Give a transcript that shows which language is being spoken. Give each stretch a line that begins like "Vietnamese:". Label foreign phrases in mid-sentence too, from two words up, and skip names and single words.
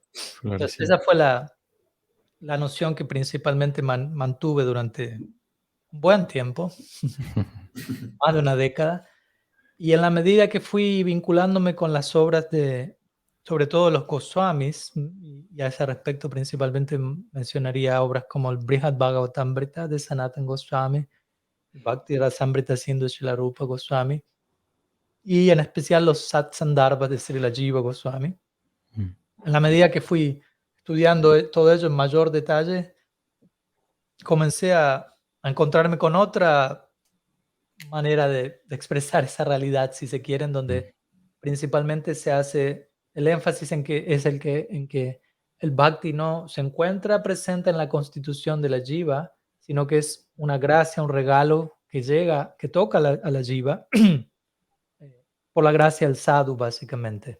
Spanish: Entonces, esa fue la noción que principalmente mantuve durante un buen tiempo, más de una década, y en la medida que fui vinculándome con las obras sobre todo los Goswamis, y a ese respecto principalmente mencionaría obras como el Brihad Bhagavatamrita de Sanatana Goswami, el Bhakti Rasamrita Sindhu Srila Rupa Goswami, y en especial los Satsandarbhas de Srila Jiva Goswami. En la medida que fui estudiando todo ello en mayor detalle, comencé a encontrarme con otra manera de expresar esa realidad, si se quiere, en donde principalmente se hace el énfasis en que el Bhakti no se encuentra presente en la constitución de la Jiva, sino que es una gracia, un regalo que llega, que toca a la Jiva por la gracia del sadhu, básicamente.